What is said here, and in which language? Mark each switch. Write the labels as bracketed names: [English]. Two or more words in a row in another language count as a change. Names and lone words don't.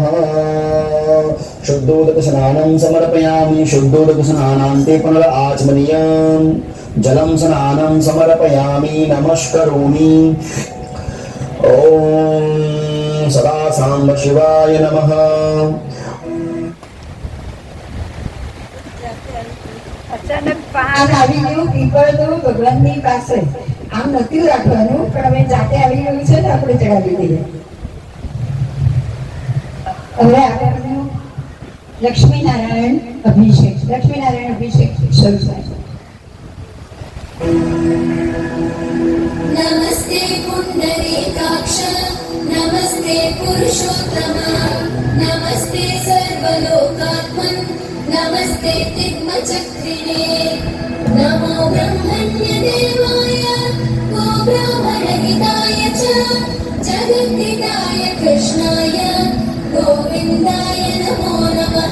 [Sanskrit] शुद्धोदक स्नानं समर्पयामि। शुद्धोदक स्नानान्ते पुनराचमनीयं जलं स्नानं समर्पयामि। नमस्करोमि। ओम सदा सांब शिवाय नमः। [Gujarati] અચાનક આમ આવી ગયું પીપળનું ભગવાનની પાસે આમ નથી રાખવાનું, પણ હવે જાતે આવી ગયું છે ને આપણે ચડાવી દઈએ. હવે આગળનું લક્ષ્મીનારાયણ અભિષેક. લક્ષ્મીનારાયણ અભિષેક શરૂ થાય. [Sanskrit] नमस्ते पुण्डरीकाक्ष नमस्ते पुरुषोत्तम नमस्ते सर्वलोकात्मन् नमस्ते तिग्मचक्रिणे नमो ब्रह्मण्यदेवाय गो ब्राह्मणहिताय च जगद्धिताय कृष्णाय गोविन्दाय नमो नमः।